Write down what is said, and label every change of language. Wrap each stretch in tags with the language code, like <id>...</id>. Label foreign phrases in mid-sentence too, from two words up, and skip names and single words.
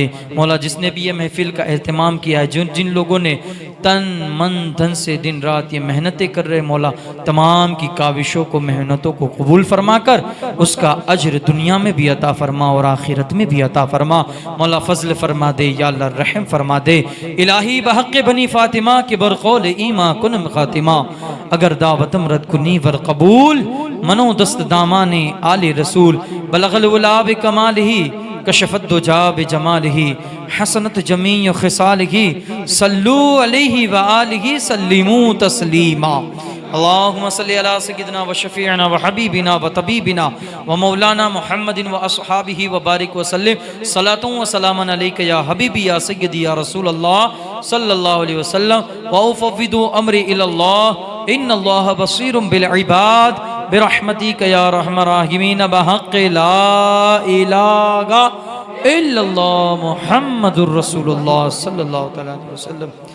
<ur>مولا جس نے بھی یہ محفل کا اہتمام کیا ہے، جن لوگوں نے تن من دھن سے دن رات یہ محنتیں کر رہے، مولا تمام کی کاوشوں کو، محنتوں کو قبول فرما کر اس کا اجر دنیا میں بھی عطا فرما اور آخرت میں بھی عطا فرما۔ مولا فضل فرما دے، یا اللہ رحم فرما دے۔</ur> <fa>الہی بحق بنی فاطمہ کے برقول ایماں کنم خاتمہ، اگر دعوتم رد کنی ور قبول، منو دست دامان آل رسول،</fa> <ar>بلغ الولا بکمالہ کشفت دجا بجمالہ، حسنت جمیع خصالہ، صلو علیہ وآلہ سلیموا تسلیما۔ اللہم صلی علی سیدنا و شفیعنا و حبیبنا و طبیبنا و مولانا محمد و اصحابہ و بارک وسلم، صلاۃ و سلام علیک یا حبیبی یا سیدی یا رسول اللہ صلی اللہ علیہ وسلم، و افوض امری الی اللہ ان اللہ بصیر بالعباد، برحمتک یا رحم الراحمین، بحق لا الہ الا اللہ محمد الرسول اللہ صلی اللہ علیہ وسلم۔</ar>